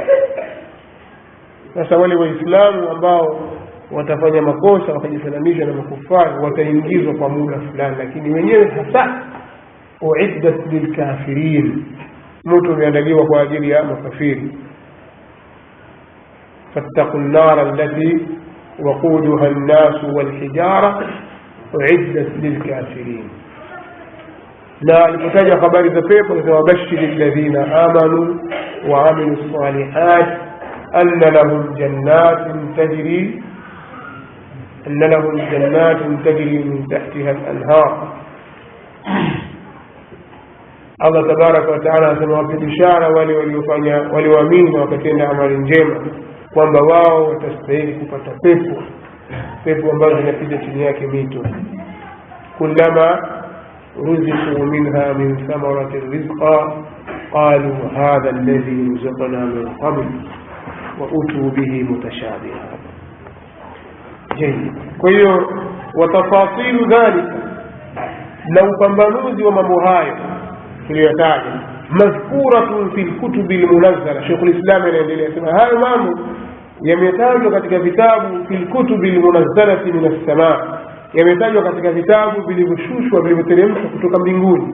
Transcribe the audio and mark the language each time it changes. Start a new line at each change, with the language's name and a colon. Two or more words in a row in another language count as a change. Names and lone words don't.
Swahili: Sasa wale waislamu ambao watafanya makosa wakajifananisha na makufari wataingizwa kwa muda fulani, lakini wenyewe hasa
Arabic: أعدت للكافرين,
Swahili: moto umeandaliwa kwa ajili ya makafiri.
Arabic: فاتقوا النار التي وقودها الناس والحجارة أعدت للكافرين.
Swahili: na alipotaja habari za pepo na
Arabic: وبشر الذين آمنوا وعملوا الصالحات أن لهم جنات تجري من تحتها الأنهار. الله تبارك وتعالى
Swahili: anasema wape bishara wale walioamini na wakatenda amali njema kwamba wao watastahili kupata pepo ambazo zinapita chini yake mito.
Arabic: كلما رزقوا منها من ثمرة رزقا قالوا هذا الذي رزقنا من قبل وأتوا به متشابها.
Swahili: Kwa hiyo
Arabic: وتفاصيل ذلك,
Swahili: na upambanuzi wa mambo hayo tuliyotaja
Arabic: مذكورة في الكتب المنزلة.
Swahili: Sheikh al-Islam anaendelea kusema hayo mambo yametajwa katika vitabu
Arabic: في الكتب المنزلة من السماء,
Swahili: yametajwa katika vitabu vilivyoshushwa vilivyoteremshwa kutoka mbinguni.